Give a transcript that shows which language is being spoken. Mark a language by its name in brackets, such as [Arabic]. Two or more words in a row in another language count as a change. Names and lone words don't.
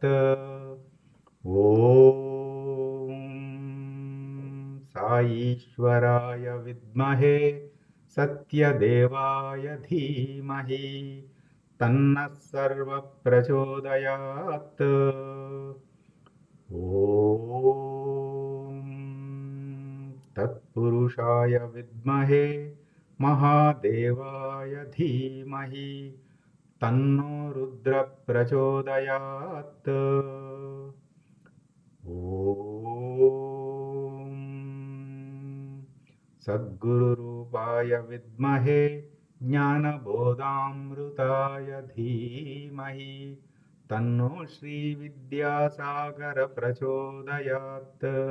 [Sanskrit] ॐ साईश्वराय विद्महे सत्यदेवाय धीमहि तन्नः सर्वः प्रचोदयात्। ॐ तत्पुरुषाय विद्महे महादेवाय धीमहि తన్నో రుద్ర ప్రచోదయాత్. ఓం సద్గురురూపాయ విద్మహే జ్ఞానబోధామృతాయ ధీమహి తన్నో శ్రీవిద్యాసాగర ప్రచోదయాత్.